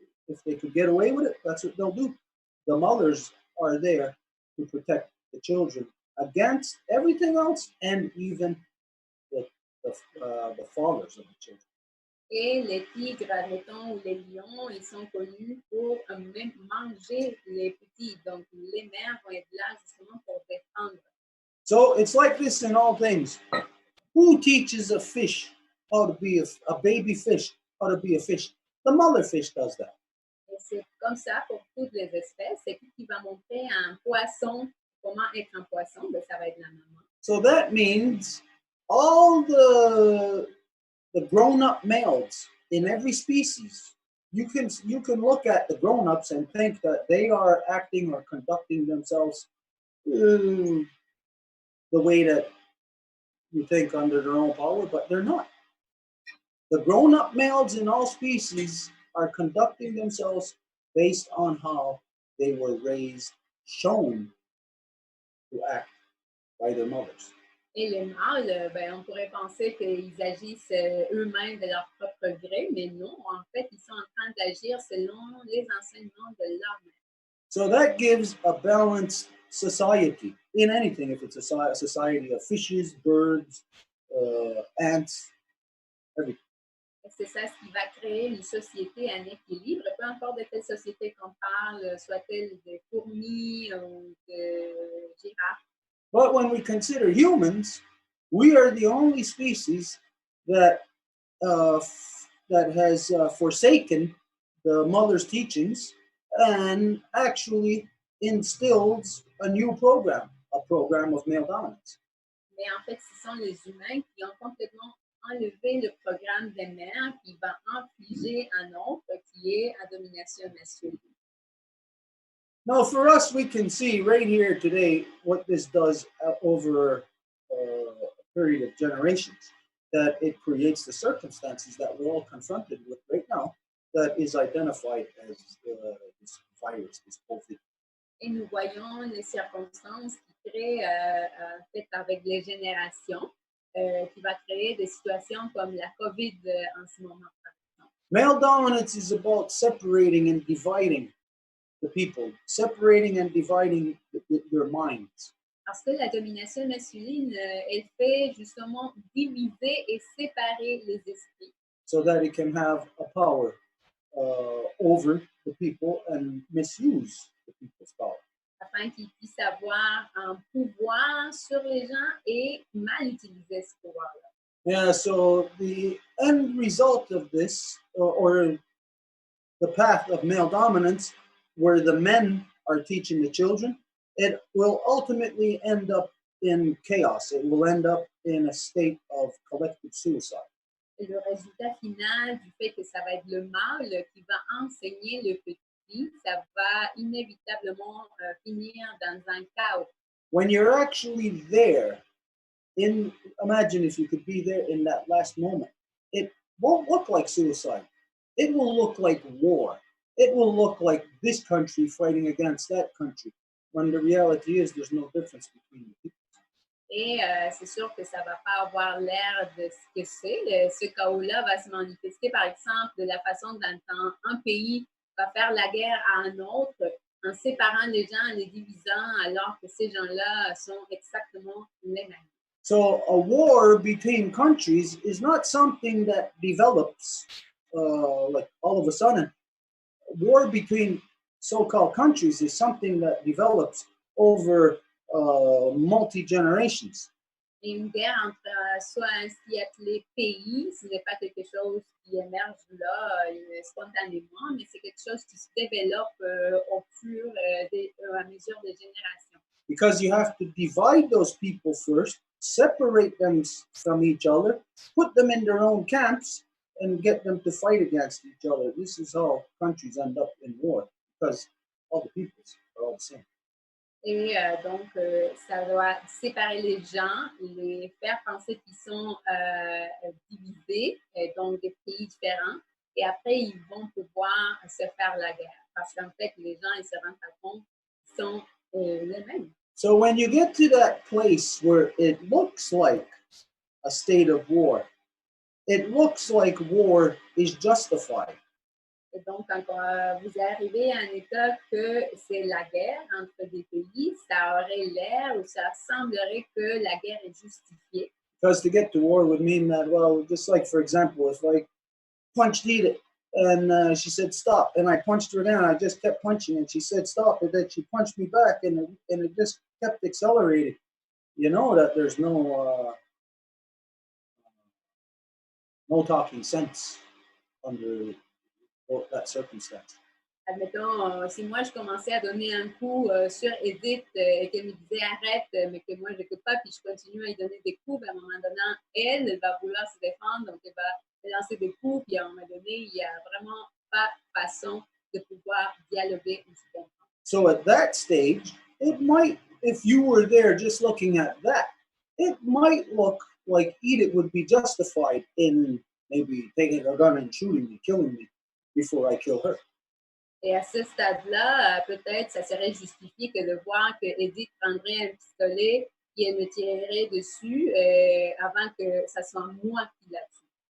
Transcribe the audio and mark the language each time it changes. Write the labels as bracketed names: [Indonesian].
[English] If they could get away with it, that's what they'll do. The mothers are there to protect the children against everything else, and even the fathers of the children. [French] Et les tigres, admettons, ou les lions, ils sont connus pour même manger les petits. Donc, les mères vont être là justement pour défendre. [English] So it's like this in all things. Who teaches a fish how to be a baby fish how to be a fish? The mother fish does that. [French] Et c'est comme ça pour toutes les espèces. C'est qui va montrer à un poisson comment être un poisson? Ben, ça va être la maman. [English] So that means all the grown-up males in every species, you can look at the grown-ups and think that they are acting or conducting themselves the way that you think under their own power, but they're not. The grown-up males in all species are conducting themselves based on how they were raised, shown to act by their mothers. [French] Et les mâles, ben, on pourrait penser qu'ils agissent eux-mêmes de leur propre gré, mais non, en fait, ils sont en train d'agir selon les enseignements de leur mère. [English] So that gives a balanced society in anything, if it's a society of fishes, birds, ants, everything. [French] Et c'est ça ce qui va créer une société en équilibre, peu importe de quelle société qu'on parle, soit-elle de fourmis ou de girafes. [English] But when we consider humans, we are the only species that has forsaken the mother's teachings and actually instills a new program, a program of male dominance. [French] Mais en fait, ce sont les humains qui ont complètement enlevé le programme des mères qui va infliger un autre qui est à domination masculine. [English] Now, for us, we can see right here today what this does over a period of generations, that it creates the circumstances that we're all confronted with right now that is identified as this virus, this COVID. [French] Et nous voyons les circonstances qui créent, en fait, avec les générations, qui va créer des situations comme la COVID en ce moment. [English] Male dominance is about separating and dividing the people, separating and dividing their minds. [French] Parce que la domination masculine, elle fait justement diviser et séparer les esprits. [English] So that it can have a power over the people and misuse the people's power. [French] Afin qu'ils puissent avoir un pouvoir sur les gens et mal utiliser ce pouvoir-là. [English] Yeah, so the end result of this, or the path of male dominance, where the men are teaching the children, it will ultimately end up in chaos. It will end up in a state of collective suicide. [French] Et le résultat final du fait que ça va être le mâle qui va enseigner le petit, ça va inévitablement finir dans un chaos. [English] When you're actually there, imagine if you could be there in that last moment, it won't look like suicide. It will look like war. It will look like this country fighting against that country, when the reality is there's no difference between the people. [French] Et c'est sûr que ça ne va pas avoir l'air de ce que c'est. Ce chaos-là va se manifester, par exemple, de la façon dont un pays va faire la guerre à un autre, en séparant les gens, en les divisant, alors que ces gens-là sont exactement les mêmes. [English] So a war between countries is not something that develops like all of a sudden. War between so-called countries is something that develops over multi-generations. [French] Et une guerre entre soit ainsi appelé pays, ce n'est pas quelque chose qui émerge là spontanément, mais c'est quelque chose qui se développe au fur et à mesure des générations. [English] Because you have to divide those people first, separate them from each other, put them in their own camps, and get them to fight against each other. This is how countries end up in war, because all the peoples are all the same. [French] Et donc, ça doit séparer les gens, les faire penser qu'ils sont divisés, donc des pays différents, et après, ils vont pouvoir se faire la guerre. Parce qu'en fait, les gens, ils se rendent pas compte qu'ils sont les mêmes. [English] So when you get to that place where it looks like a state of war, it looks like war is justified. [French] Et donc, quand vous arrivez à un état que c'est la guerre entre des pays, ça aurait l'air ou ça semblerait que la guerre est justifiée. [English] Because to get to war would mean that, well, just like, for example, if I punched Edith and she said stop, and I punched her down, I just kept punching, and she said stop, and then she punched me back, and it just kept accelerating. You know that there's no talking sense under that circumstance. [French] Admettons, si moi je commençais à donner un coup sur Edith et qu'elle me disait arrête, mais que moi je n'écoute pas, puis je continue à lui donner des coups, ben, à un moment donné, elle va vouloir se défendre, donc elle va lancer des coups, puis à un moment donné, il n'y a vraiment pas façon de pouvoir dialoguer ou se comprendre. [English] So at that stage, it might, if you were there just looking at that, it might look like Edith would be justified in maybe taking a gun and shooting me, killing me before I kill her. [French] Et à ce stade-là, peut-être ça serait justifié que de voir que Edith prendrait un pistolet et elle me tirerait dessus avant que ça soit moi qui la tue.